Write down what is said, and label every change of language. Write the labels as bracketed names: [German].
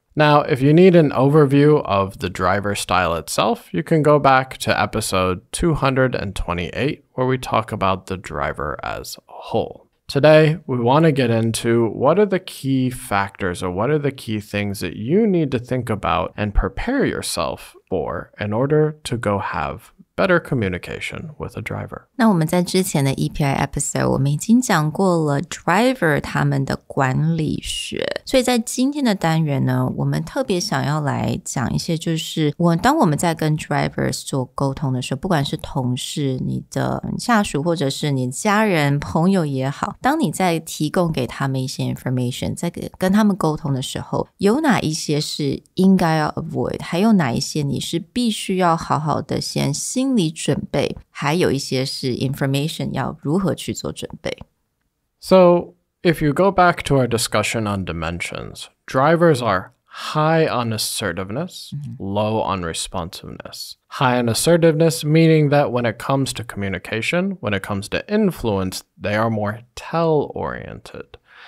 [English] Now, if you need an overview of the driver style itself, you can go back to episode 228, where we talk about the driver as a whole. Today, we want to get into what are the key factors or what are the key things that you need to think about and prepare yourself for in order to go have better communication with a driver. [Chinese] 那我们在之前的 EPI episode 我们已经讲过了 driver 他们的管理学，所以在今天的单元呢，我们特别想要来讲一些就是当我们在跟 drivers 做沟通的时候，不管是同事、你的下属或者是你家人、朋友也好，当你在提供给他们一些 information， 在跟他们沟通的时候，有哪一些是应该要 avoid， 还有哪一些你是必须要好好的先心理准备，还有一些是 information 要如何去做准备。 [English] So, if you go back to our discussion on dimensions, drivers are high on assertiveness, low on responsiveness. High on assertiveness meaning that when it comes to communication, when it comes to influence, they are more tell-oriented.